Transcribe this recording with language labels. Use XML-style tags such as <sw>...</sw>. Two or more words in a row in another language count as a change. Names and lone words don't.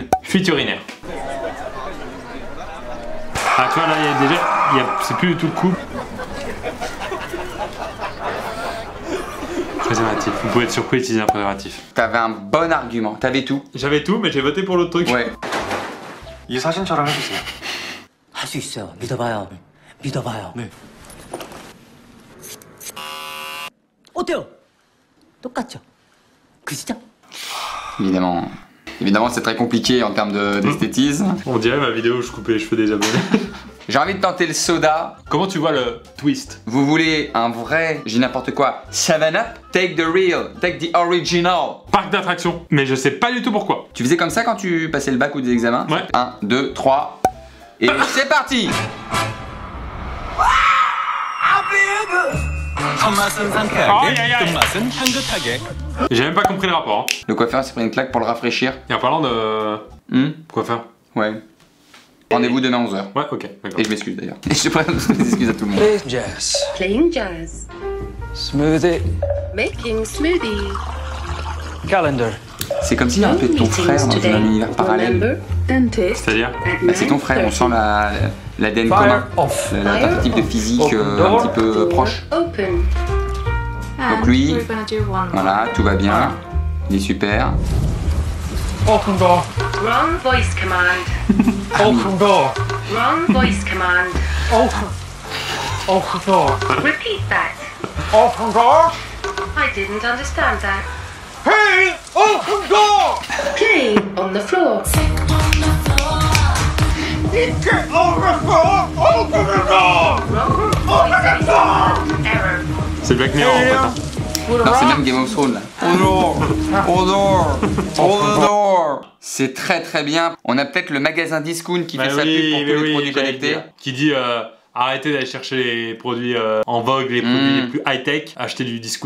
<fr>Fuite urinaire. Ah tu vois là, il y a déjà, c'est plus du tout le coup. Préservatif. Vous pouvez être surpris d'utiliser un préservatif. T'avais un bon argument. T'avais tout. J'avais tout, mais j'ai voté pour l'autre truc. Ouais.</fr> <ko>이 사진처럼 해주세요. 할 수 있어요. 믿어봐요. 믿어봐요. 네. 어때요? 똑같죠? 그시죠?</ko> <fr>Évidemment. Évidemment c'est très compliqué en termes d'esthétisme. On dirait ma vidéo où je coupais les cheveux des abonnés. J'ai envie de tenter le soda. Comment tu vois le twist? Vous voulez un vrai, j'ai n'importe quoi, 7-Up?</fr> <en>Take the real, take the original.</en> <fr>Parc d'attractions. Mais je sais pas du tout pourquoi. Tu faisais comme ça quand tu passais le bac ou des examens? Ouais. 1, 2, 3. Et c'est parti! 첫맛은 상쾌하게, 아이, 아이, 아이. 끝맛은 향긋하게. J'ai même pas compris le rapport. Hein. Le coiffeur s'est pris une claque pour le rafraîchir. Et en parlant de... Quoi faire? Ouais. Rendez-vous demain 11h. Ouais, ok, d'accord. Et je m'excuse d'ailleurs. Et je présente mes excuses à tout le monde.</fr> <en>Play jazz. Playing jazz. Smoothie. Making smoothie. Calendar.</en> <fr>C'est comme s'il y a un peu de ton frère dans un univers parallèle.</fr> <en>Remember, dentist.</en> <fr>C'est-à-dire? Bah, c'est ton frère, on sent l'ADN commun. off. T'as un type de physique un petit peu proche. Open. Donc lui, voilà, tout va bien. Il est super.</fr> <en>Open door. Wrong voice command. Open door. Wrong voice command. Open. Open door. Repeat that. Open door. I didn't understand that. Hey! Open door! Play on the floor. Get over the floor! Open the door! Wrong voice command. Error.</en> <fr>C'est Black Mirror en fait. Hein. Non, c'est même Game of Thrones là. Odor. C'est très très bien. On a peut-être le magasin Discount qui fait sa pub pour tous les produits connectés. Qui dit arrêtez d'aller chercher les produits en vogue, les produits les plus high-tech, achetez du discount.</fr>